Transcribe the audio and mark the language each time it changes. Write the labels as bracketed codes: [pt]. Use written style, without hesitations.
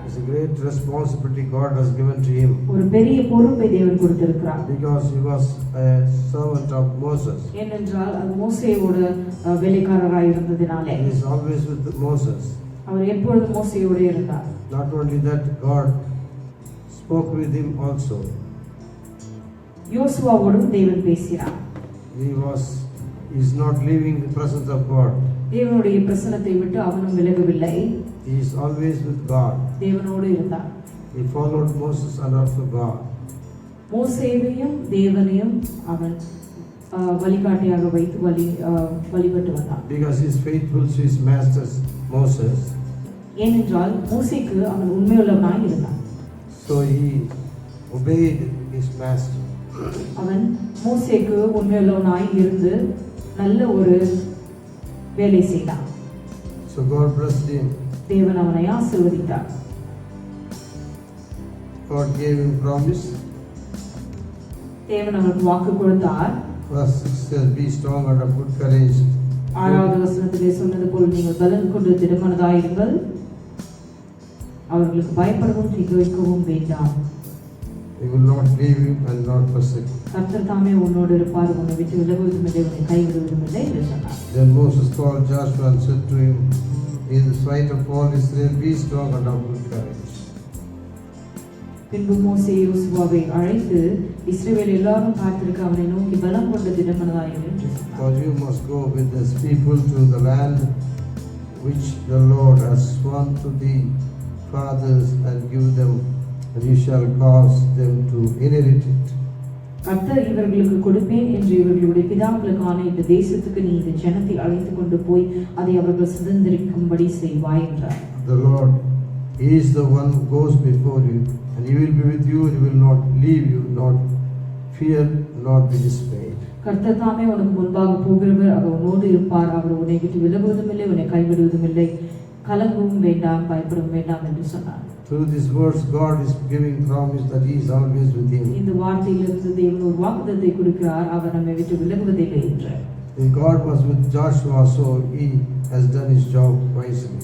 [en] It's a great responsibility God has given to him. [ta] ஒரு பெரிய பொறுப்பை தேவன் கொடுத்திருக்கிறார். [en] Because he was a servant of Moses. [ta] ஏனென்றால் அது மோசேயோட வேலைக்காரராய் இருந்ததினாலே. [en] He is always with Moses. [ta] அவர் எப்பொழுதும் மோசேயோடு இருந்தார். [en] Not only that, God spoke with him also. [ta] யோசுவாவோடும் தேவன் பேசினார். [en] He is not leaving the presence of God. [ta] தேவனுடைய பிரசன்னத்தை விட்டு அவனும் விலகவில்லை. [en] He is always with God. [ta] தேவனோடு இருந்தார். [en] He followed Moses and also God. [ta] மோசேயையும் தேவனையும் அவன் வழிகாட்டியாக வைத்து வழிபட்டு வந்தான். [en] Because he is faithful to his master Moses. [ta] ஏனென்றால் மோசேக்கு அவன் உண்மையுள்ளவனாய் இருந்தான். [en] So he obeyed his master. [ta] அவன் மோசேக்கு உண்மையுள்ளவனாய் இருந்து நல்ல ஒரு வேலை செய்தான். [en] So God blessed him. [ta] தேவன் அவனை ஆசீர்வதித்தார். [en] God gave him promise. [ta] தேவன் அவனுக்கு வாக்கு கொடுத்தார். [en] Verse 6 says, be strong and of good courage. [ta] 6வது வசனத்திலே சொன்னது போல் நீங்கள் பலன் கொண்டு திடமனதாயிருங்கள், அவர்களுக்கு பயப்படவும் திகைக்கவும் வேண்டாம். [en] He will not leave you and not forsake. [ta] கர்த்தர் தாமே உன்னோடு இருப்பார், உன்னை விட்டு விலகுவதும் இல்லை, உன்னை கைவிடுவதும் இல்லை என்று சொன்னார். [en] Then Moses called Joshua and said to him, in spite of all Israel, be strong and of good courage. [ta] பின்பு மோசே யோசுவாவை அழைத்து இஸ்ரவேல் எல்லாரும் பார்த்திருக்க அவனை நோக்கி பலம் கொண்டு திடமனதாயிரு என்று சொன்னார். [en] For you must go with this people to the land which the Lord has sworn to the fathers and give them, and you shall cause them to inherit it. [ta] கர்த்தர் இவர்களுக்கு கொடுப்பேன் என்று இவர்களுடைய பிதாக்களுக்கு ஆணையிட்ட தேசத்துக்கு நீ இந்த ஜனத்தை அழைத்து கொண்டு போய் அதை அவர்கள் சுதந்திரிக்கும்படி செய்வாய் என்றார். [en] The Lord, He is the one who goes before you, and He will be with you, and He will not leave you, not fear, not be dismayed. [ta] கர்த்தர் தாமே உனக்கு முன்பாக போகிறவர், அவர் உன்னோடு இருப்பார், அவர் உன்னை விட்டு விலகுவதும் இல்லை, உன்னை கைவிடுவதும் இல்லை, கலங்கவும் வேண்டாம், பயப்படவும் வேண்டாம் என்று சொன்னார். [en] Through these words, God is giving promise that He is always with him. [ta] இந்த வார்த்தையிலிருந்து தேவன் ஒரு வாக்குத்தத்தத்தை கொடுக்கிறார், அவர் நம்மை விட்டு விலகுவதில்லை என்று. [en] If God was with Joshua, so He has done His job wisely.